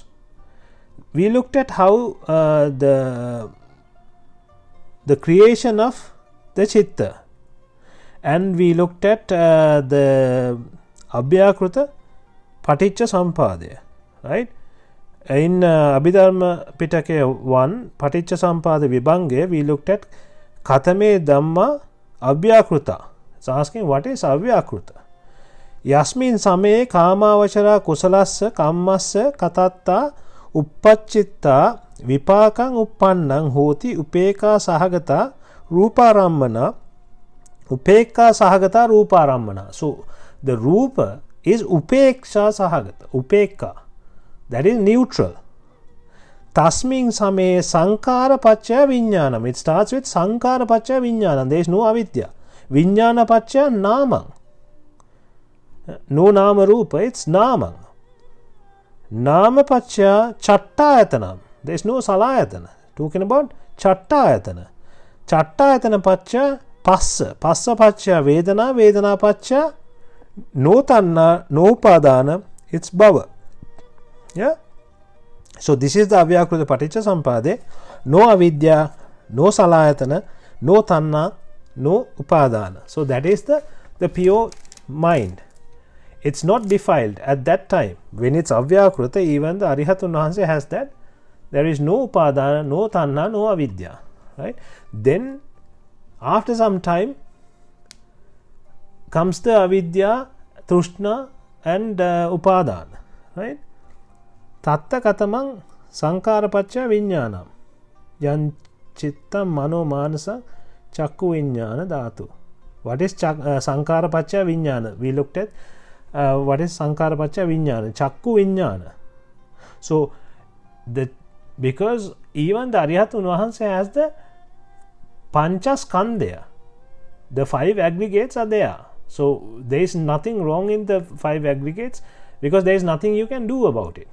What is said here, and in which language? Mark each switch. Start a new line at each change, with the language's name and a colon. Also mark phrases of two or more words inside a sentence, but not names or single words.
English: We looked at how the creation of the chitta, and we looked at the
Pali: Abhyakruta Paticca Sampadaya,
English: right? In Abhidharma Pitaka 1, Paticca Sampada Vibhange, we looked at
Pali: Katame Dhamma Abhyakruta.
English: It's asking what is Abhyakruta.
Pali: Yasmin Same Kamavachara Kusalassa Kammasya Katatta Uppacchitta Vipakang Uppannang Hoti Upeka Sahagata Ruparammana Upeka Sahagata Ruparammana.
English: So the Rupa is
Pali: Upeksha Sahagata, Upeka,
English: that is neutral.
Pali: Tasmin Same Sankara Pacchaya Vijnanam.
English: It starts with
Pali: Sankara Pacchaya Vijnanam.
English: There is no avidya.
Pali: Vijnana Pacchaya Namam.
English: No
Pali: Nama Rupa,
English: it's Namam.
Pali: Nama Pacchaya Chattayatanam.
English: There is no Salayatana. Talking about Chattayatana.
Pali: Chattayatana Pacchaya Passa. Passa Pacchaya Vedana. Vedana Pacchaya No Tanna, No Padana,
English: it's
Pali: Bhava.
English: Yeah. So this is the
Pali: Avyakruta Paticca Sampade.
English: No avidya, no salayatana, no tanna, no upadana. So that is the pure mind. It's not defiled at that time. When it's Avyakruta, even the
Sinhala: Arihatun Vahanse
English: has that. There is no upadana, no tanna, no avidya. Right? Then after some time comes the avidya, trushna and upadana. Right?
Pali: Tatta katamang sankara pacchaya vijnanam yan chittam mano manasa chakku vijnana dhatu.
English: What is
Pali: sankara pacchaya vijnana?
English: We looked at what is
Pali: sankara pacchaya vijnana, chakku vijnana.
English: So because even the
Sinhala: Arihatun Vahanse
English: has the
Sinhala: pancha skandhaya,
English: the 5 aggregates are there. So there is nothing wrong in the 5 aggregates, because there is nothing you can do about it.